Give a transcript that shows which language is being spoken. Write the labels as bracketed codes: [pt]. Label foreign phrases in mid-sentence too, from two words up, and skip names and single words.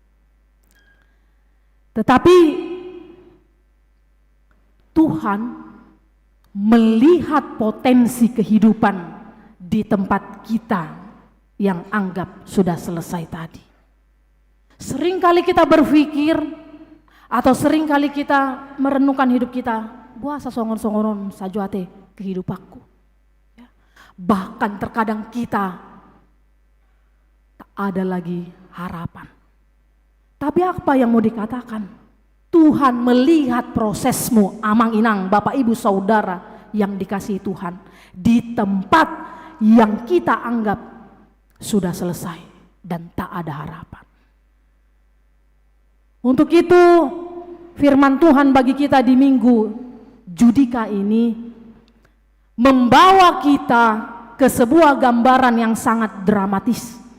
[id] Tetapi Tuhan melihat potensi kehidupan di tempat kita yang anggap sudah selesai tadi. Seringkali kita berpikir atau seringkali kita merenungkan hidup kita, [bbc] buasa songon-songonon sajuate kehidupanku. Ya. [id] Bahkan terkadang kita tak ada lagi harapan. Tapi apa yang mau dikatakan? Tuhan melihat prosesmu, [bbc] amang inang, [id] Bapak Ibu Saudara yang dikasihi Tuhan, di tempat yang kita anggap sudah selesai dan tak ada harapan. Untuk itu firman Tuhan bagi kita di minggu Judika ini membawa kita ke sebuah gambaran yang sangat dramatis.